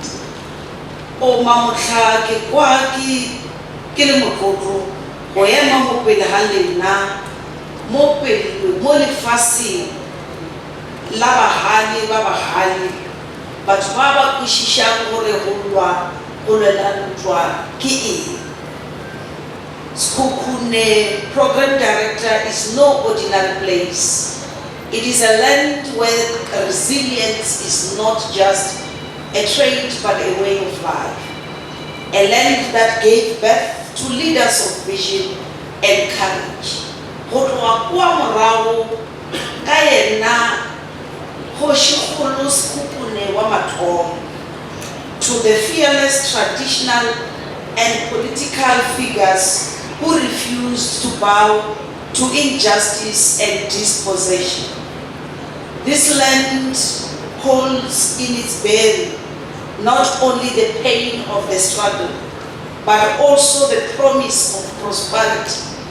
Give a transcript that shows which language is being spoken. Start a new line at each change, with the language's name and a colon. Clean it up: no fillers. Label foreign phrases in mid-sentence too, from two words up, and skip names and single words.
Northern Sotho: O mamotlha ke kwa ke le motlotlo go ema mo pele ga lena mo pele mo lefaseng la bagale ba bagale, batho ba ba kwešišang gore go lwa Sekhukhune
English: Program Director is no ordinary place. It is a land where resilience is not just a trait but a way of life. A land that gave birth to leaders of vision and courage.
Northern Sotho: Sekhukhune wa mathomo,
English: to the fearless traditional and political figures who refused to bow to injustice and dispossession. This land holds in its bearing not only the pain of the struggle, but also the promise of prosperity.